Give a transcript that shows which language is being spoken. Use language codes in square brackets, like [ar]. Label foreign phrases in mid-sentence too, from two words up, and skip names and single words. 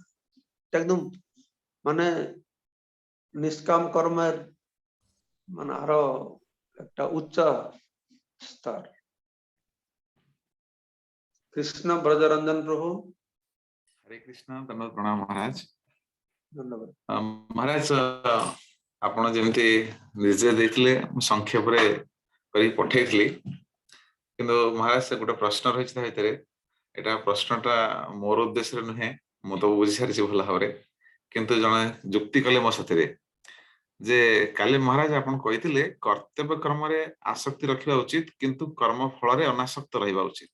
[bn] একদম মানে নিষ্কাম কর্মের মানে আরো একটা উচ্চ স্তর। কৃষ্ণ ব্রজরঞ্জন প্রভু। হরে কৃষ্ণ, ধন্যবাদ প্রণাম মহারাজ। ধন্যবাদ মহারাজ, [or] ଆପଣ ଯେମିତି ନିଜେ ଦେଇଥିଲେ ମୁଁ ସଂକ୍ଷେପରେ କରି ପଠେଇଥିଲି, କିନ୍ତୁ ମହାରାଜ ସେ ଗୋଟେ ପ୍ରଶ୍ନ ରହିଛି ତା ଭିତରେ। ଏଟା ପ୍ରଶ୍ନଟା ମୋର ଉଦ୍ଦେଶ୍ୟରେ ନୁହେଁ, ମୁଁ ତ ବୁଝି ସାରିଛି ଭଲ ଭାବରେ, କିନ୍ତୁ ଜଣେ ଯୁକ୍ତି କଲେ ମୋ ସାଥିରେ ଯେ କାଲି ମହାରାଜ ଆପଣ କହିଥିଲେ କର୍ତ୍ତବ୍ୟ କର୍ମରେ ଆସକ୍ତି ରଖିବା ଉଚିତ କିନ୍ତୁ କର୍ମ ଫଳରେ ଅନାସକ୍ତ ରହିବା ଉଚିତ।